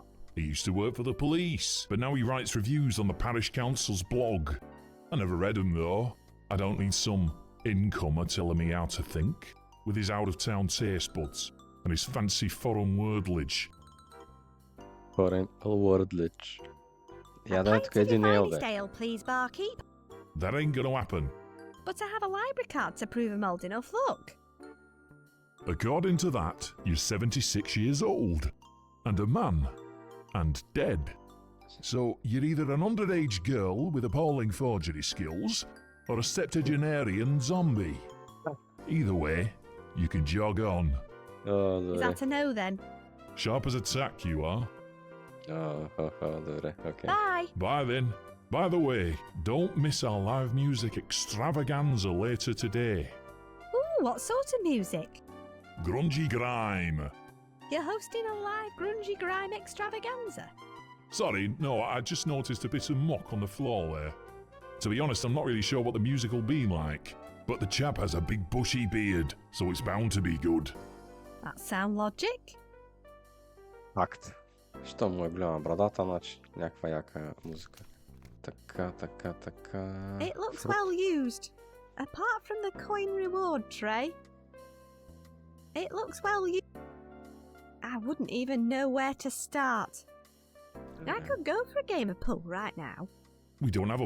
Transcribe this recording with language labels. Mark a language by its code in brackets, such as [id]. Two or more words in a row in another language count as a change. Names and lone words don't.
[en] He used to work for the police, but now he writes reviews on the parish council's blog. I never read them, though. I don't need some incomer telling me how to think, with his out-of-town taste buds and his fancy foreign wordage. Foreign wordage. [bg] Я да [en] A [bg] е [en] pint [bg] тук [en] of [bg] един [en] your [bg] нейл, [en] finest [bg] бе. [en] ale, please, barkeep. That ain't gonna happen. But I have a library card to prove I'm old enough, look. According to that, you're 76 years old, and a man, and dead. So you're either an underage girl with appalling forgery skills, or a septuagenarian zombie. Either way, you can jog on. [bg] О, [en] Is [bg] добре. [en] that a no then? Sharp as a tack you are. [bg] Добре, окей. [en] Bye. Bye then. By the way, don't miss our live music extravaganza later today. Ooh, what sort of music? Grungy grime. You're hosting a live grungy grime extravaganza. Sorry, no, I just noticed a bit of muck on the floor there. To be honest, I'm not really sure what the music will be like, but the chap has a big bushy beard, so it's bound to be good. That sound logic? [bg] Факт. Що му е голяма брадата, значи някаква яка музика. Така. [en] It looks well used. Apart from the coin reward tray. It looks well used. I wouldn't even know where to start. I could go for a game of pool right now. We don't have a...